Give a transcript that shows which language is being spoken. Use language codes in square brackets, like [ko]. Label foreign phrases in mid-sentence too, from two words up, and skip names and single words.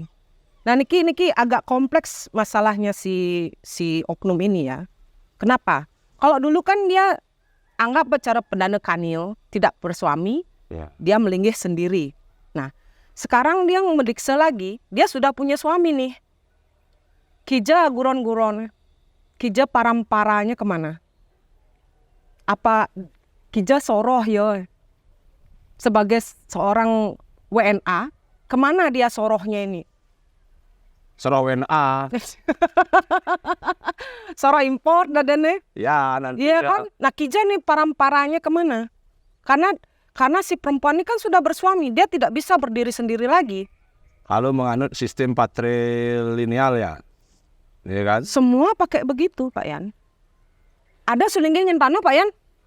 [id] Nah, niki agak kompleks masalahnya si oknum ini ya. Kenapa? Kalau dulu kan dia anggap bicara Perdana Kanil tidak bersuami, Ya. dia melinggih sendiri. Nah, sekarang dia meriksa lagi, dia sudah punya suami nih. [ban] Kija guron-guron, Kija paramparanya kemana? Apa Kija soroh ya? [id] Sebagai seorang WNA, kemana dia sorohnya ini? Soro WNA. [ban] Soroh impor dadane? [id] Ya, nanti. Iya kan? Nah Kija nih paramparanya kemana? Karena si perempuan ini kan sudah bersuami, dia tidak bisa berdiri sendiri lagi. Kalau menganut sistem patrilineal ya. Iya kan? Semua pakai begitu, Pak Yan. Ada sulinggih nyentano, Pak Yan?